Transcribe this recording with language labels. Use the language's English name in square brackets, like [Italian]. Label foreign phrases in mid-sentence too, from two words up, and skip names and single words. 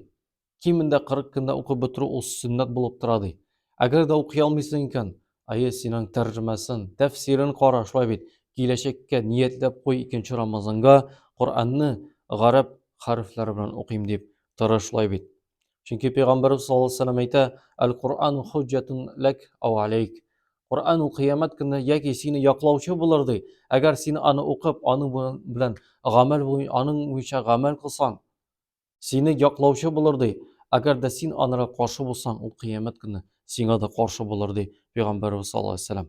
[Tatar] Кимендә 40 көндә укып бетерү ул сөннәт булып тора ди. Әгәр дә укый алмыйсың икән, синең тәрҗемәсен, тәфсирен кара шулай бит. Киләчәккә ниятләп куй 2нче Рамазанга Куранны гарәп хәрефләре белән укыйм дип тырыш шулай бит. Чөнки Пәйгамбәрбез [Arabic] صلى الله عليه وسلم [Tatar] әйтә, [Arabic] "القرآن حجة لك أو عليك." [Tatar] Кур'ан ул кыямәт көнне яки сине яклаучы булыр ди. Әгәр син аны укып, аның белән гамәл аның буенча гамәл кылсаң, сине яклаучы булыр ди. Әгәр дә син анырга каршы булсаң, ул кыямәт көнне сиңа да каршы булыр ди Пәйгамбәрбез [Arabic] صلى الله عليه وسلم.